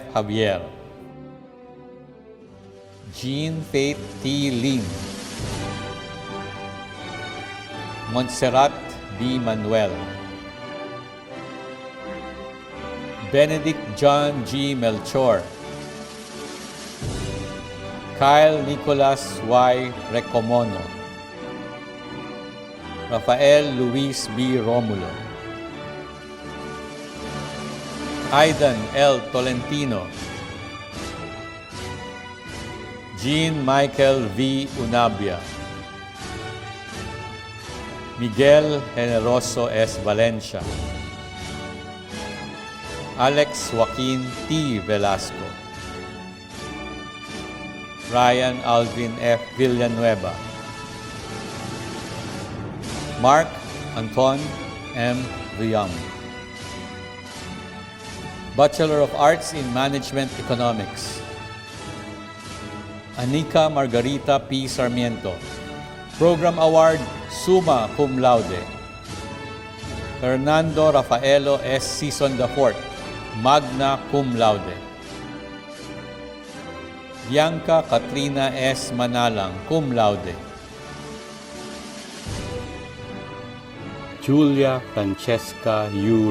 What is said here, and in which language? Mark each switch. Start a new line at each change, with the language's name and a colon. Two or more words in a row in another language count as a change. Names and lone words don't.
English: Javier, Jean Faith T. Lin, Montserrat B. Manuel, Benedict John G. Melchor, Kyle Nicholas Y. Recomono, Rafael Luis B. Romulo, Aidan L. Tolentino, Jean Michael V. Unabia, Miguel Generoso S. Valencia, Alex Joaquin T. Velasco, Ryan Alvin F. Villanueva, Mark Anton M. Riam, Bachelor of Arts in Management Economics, Anika Margarita P. Sarmiento, Program Award
Latin: Summa Cum Laude,
English: Fernando Rafaelo S. Sison IV,
Latin: Magna Cum Laude,
English: Bianca Katrina S.
Latin: Manalang, Cum Laude,
English: Julia Francesca U.